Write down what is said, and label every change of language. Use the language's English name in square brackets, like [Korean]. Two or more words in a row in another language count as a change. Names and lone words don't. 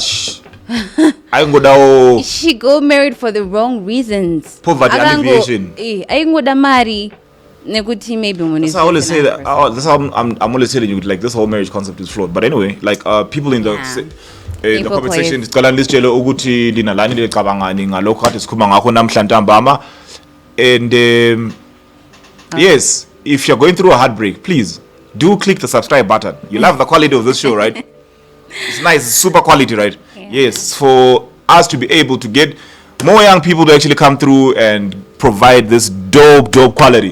[English] I go down. She got married for the wrong reasons. Poverty alleviation. I go da marry. Maybe when that's how I always say that. That's how I'm always telling you, like, this whole marriage concept is flawed. But anyway, like, people in the comment section [North Ndebele] siqala lisitshele ukuthi lina lani lecabangani ngalokho kade sikhuluma ngakho namhlanje ntambama. [English] And yes, if you're going through a heartbreak, please do click the subscribe button. You love the quality of this show, right? It's nice, it's super quality, right? Yeah. Yes, for us to be able to get more young people to actually come through and provide this dope quality.